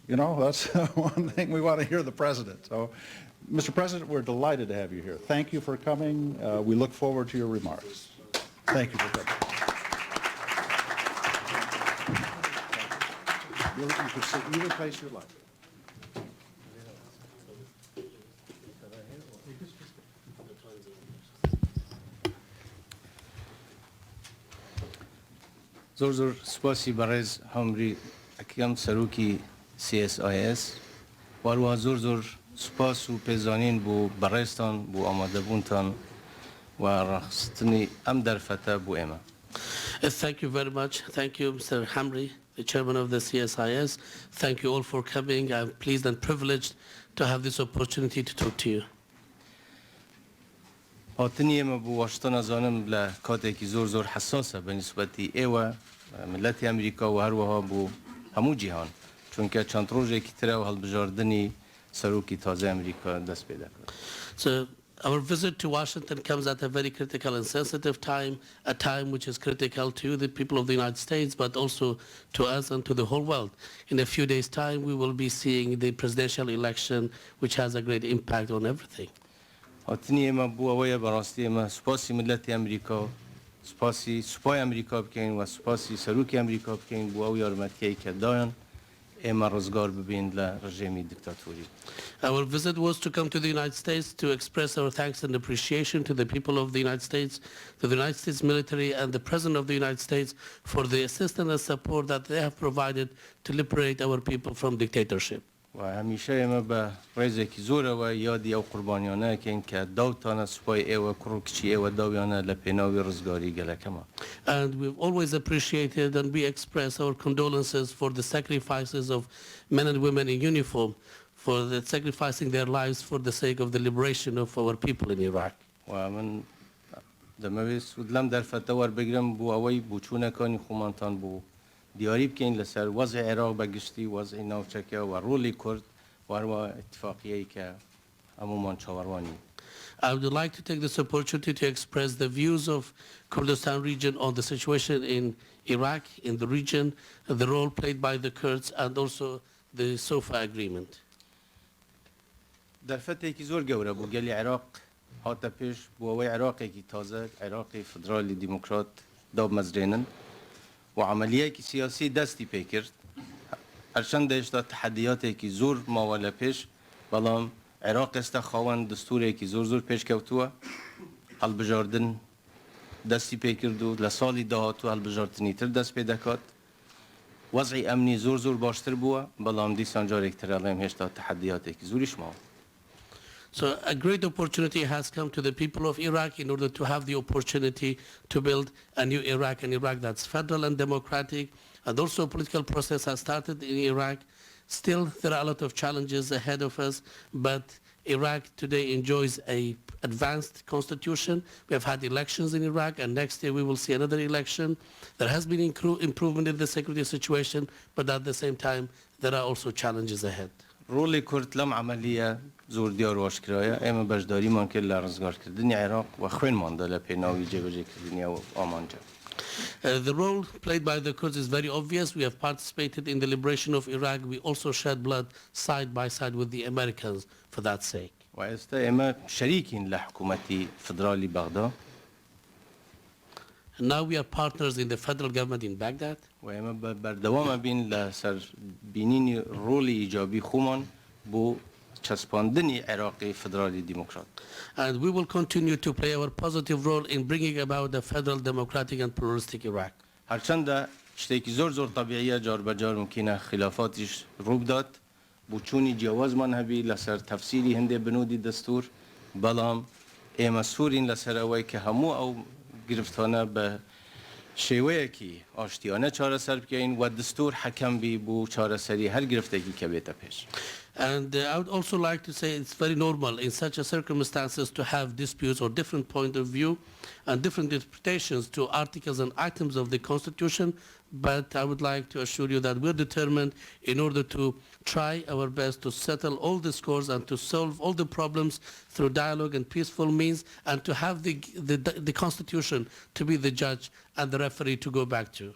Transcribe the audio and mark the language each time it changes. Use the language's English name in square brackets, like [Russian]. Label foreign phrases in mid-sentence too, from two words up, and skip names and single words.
[English] You know, that's one thing we want to hear the President. So, Mr. President, we're delighted to have you here. Thank you for coming. We look forward to your remarks. Thank you for coming. You can sit either place you like. [Central Kurdish] زور سپاسی برای همری اکیم سروکی CSIS والو زور سپاس و پیزانین بو برایستان بو آماده بونتان و رخصتنی ام در فتا بو اما. [English] Thank you very much. Thank you, Mr. Hamri. the chairman of the CSIS. Thank you all for coming. I'm pleased and privileged to have this opportunity to talk to you. [Central Kurdish] هاتنی ما بو واشتن زانم لکاتێکی زۆر حساسە بەنسبەتی ئێوە ملەتی ئەمریکا و هەروەها بۆ هەموو جیهان چونکە چەند ڕۆژێکی ترە و هەڵبژاردنی سەرۆکی تازە ئەمریکا دەست پێ دەکات. [English] So our visit to Washington comes at a very critical and sensitive time, a time which is critical to the people of the United States, but also to us and to the whole world. In a few days' time, we will be seeing the presidential election, which has a great impact on everything. [Central Kurdish] هاتنی ما بو ئەوەیە بەڕاستی ئێمە سوپاسی ملەتی ئەمریکا سوپاسی سوپای ئەمریکا بکەین و سوپاسی سەرۆکی ئەمریکا بکەین بۆ ئەو یارمەتیەی کە دایان ئێمە ڕزگار ببین لە ڕژێمی دیکتاتۆری. [English] Our visit was to come to the United States to express our thanks and appreciation to the people of the United States, to the United States military and the President of the United States for the assistance and support that they have provided to liberate our people from dictatorship. [Central Kurdish] و هەمیشە ئێمە بە ڕێزێکی زۆرەوە یادی ئەو قوربانیانەکەین کە داوتانە سوپای ئێوە کوڕ و کچی ئێوە داویانە لە پێناوی ڕزگاری گەلەکەمان. [English] And we've always appreciated and we express our condolences for the sacrifices of men and women in uniform, for the sacrificing their lives for the sake of the liberation of our people in Iraq. [Central Kurdish] و من دەمەوێت لەم دەرفەتە وەربگرم بۆ ئەوەی بوچوونەکانی خۆمانتان بوو دیاری بکەین لەسەر وەزعی عێراق بەگشتی وەزعی ناوچەکە و ڕۆڵی کورد و هەروە ئیتفاقیەی کە هەموومان چاوەڕوانی. [English] I would like to take this opportunity to express the views of Kurdistan region on the situation in Iraq, in the region, the role played by the Kurds, and also the SOFA agreement. [Central Kurdish] دەرفەتێکی زۆر گەورە بوو گەلی عێراق هاتە پێش بۆ ئەوەی عێراقێکی تازە عێراقی فدرالی دیموکرات دابمەزرێنن و عملیەکی سیاسی دەستی پێ کرد هەرچەندە هێشتا تەحەدیاتێکی زۆر ماوە لە پێش بەڵام عێراق ئێستا خاوەن دستورێکی زۆر پێشکەوتووە هەڵبژاردن دەستی پێ کرد و لە ساڵی داهاتوو هەڵبژاردنی تر دەست پێ دەکات وەزعی ئەمنی زۆر باشتر بووە بەڵام دیسان جارێکتر ئەڵێم هێشتا تەحەدیاتێکی زۆریش ماوە. [English] So a great opportunity has come to the people of Iraq in order to have the opportunity to build a new Iraq, an Iraq that's federal and democratic, and also a political process has started in Iraq. Still, there are a lot of challenges ahead of us, but Iraq today enjoys an advanced constitution. We have had elections in Iraq, and next year we will see another election. There has been improvement in the security situation, but at the same time, there are also challenges ahead. [Central Kurdish] ڕۆڵی کورد لەم عملیە زۆر دیار و ئاشکرایە ئێمە بەشداریمان کرد لە ڕزگارکردنی عێراق و خوێنماندا لە پێناوی جێبەجێکردنی ئەو ئامانجە. [English] The role played by the Kurds is very obvious. We have participated in the liberation of Iraq. We also shed blood side by side with the Americans for that sake. [Central Kurdish] و ئێستا ئێمە شەریکین لە حکوومەتی فدرالی بەغدا. [English] Now we are partners in the federal government in Baghdad. [Central Kurdish] و ئێمە بەردەوامە بین لە سەر بینینی ڕۆڵی ئیجابی خۆمان بۆ چەسپاندنی عێراقی فدرالی دیموکرات. [English] And we will continue to play our positive role in bringing about a federal, democratic and pluralistic Iraq. [Central Kurdish] هەرچەندە شتێکی زۆر تەبیعیە جاربەجار ممکنە خلافاتیش ڕوو بدات بۆ چوونی جیاوازمان هەبی لەسەر تەفسیری هەندێک بنودی دەستور بەڵام ئێمە سوورین لەسەر ئەوەی کە هەموو ئەو گرفتانە بە شێوەیەکی ئاشتیانە چارەسەر بکەین و دستور حەکەم بی بۆ چارەسەری هەر گرفتێکی کە بێتە پێش. [English] And I would also like to say it's very normal in such a circumstances to have disputes or different point of view and different interpretations to articles and items of the Constitution, but I would like to assure you that we're determined in order to try our best to settle all the scores and to solve all the problems through dialogue and peaceful means and to have the Constitution to be the judge and the referee to go back to.